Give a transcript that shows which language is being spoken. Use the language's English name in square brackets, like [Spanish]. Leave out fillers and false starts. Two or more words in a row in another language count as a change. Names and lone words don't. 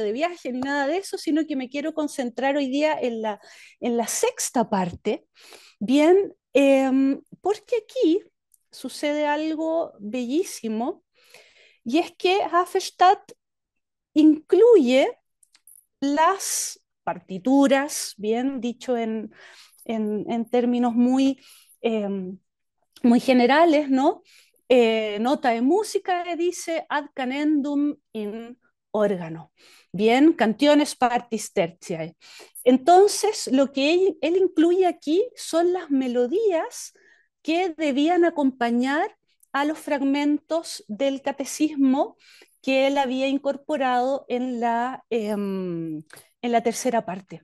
[Spanish] de viaje, ni nada de eso, sino que me quiero concentrar hoy día en la sexta parte, bien, porque aquí sucede algo bellísimo, y es que Hafenstadt incluye las partituras, bien dicho en términos eh, muy generales, ¿no? Nota de música que dice [Latin] ad canendum in órgano. Bien, canciones partis tertiae. [Spanish] Entonces, lo que él incluye aquí son las melodías que debían acompañar a los fragmentos del catecismo que él había incorporado en la tercera parte.